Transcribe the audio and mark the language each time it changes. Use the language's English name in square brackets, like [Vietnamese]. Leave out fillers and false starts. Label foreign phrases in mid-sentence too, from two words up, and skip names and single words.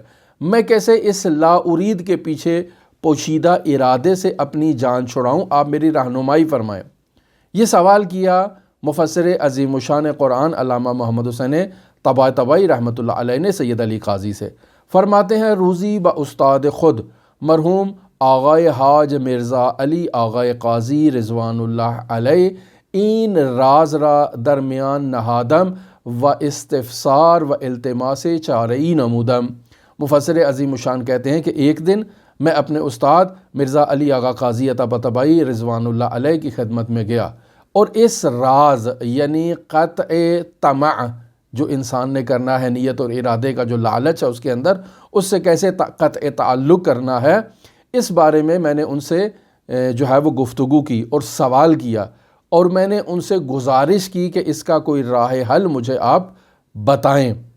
[Urdu] میں کیسے اس [Arabic] لا ارید [Urdu] کے پیچھے پوشیدہ ارادے سے اپنی جان چھڑاؤں؟ آپ میری رہنمائی فرمائیں. یہ سوال کیا مفسر عظیم الشان قرآن علامہ محمد حسین طباطبائی [Arabic] رحمۃ اللہ علیہ [Urdu] نے سید علی قاضی سے. فرماتے ہیں [Persian] روزی با استاد خود مرحوم آغائے حاج مرزا علی آغائے قاضی [Arabic] رضوان اللہ علیہ [Persian] این راز را درمیان نہادم و استفسار و التماس چارئی نمودم. [Urdu] مفسر عظیم الشان کہتے ہیں کہ ایک دن میں اپنے استاد مرزا علی آغا قاضی طباطبائی [Arabic] رضوان اللہ علیہ [Urdu] کی خدمت میں گیا، اور اس راز یعنی قطع طمع جو انسان نے کرنا ہے، نیت اور ارادے کا جو لالچ ہے اس کے اندر، اس سے کیسے قطع تعلق کرنا ہے، اس بارے میں نے ان سے جو ہے وہ گفتگو کی اور سوال کیا، اور میں نے ان سے گزارش کی کہ اس کا کوئی راہ حل مجھے آپ بتائیں۔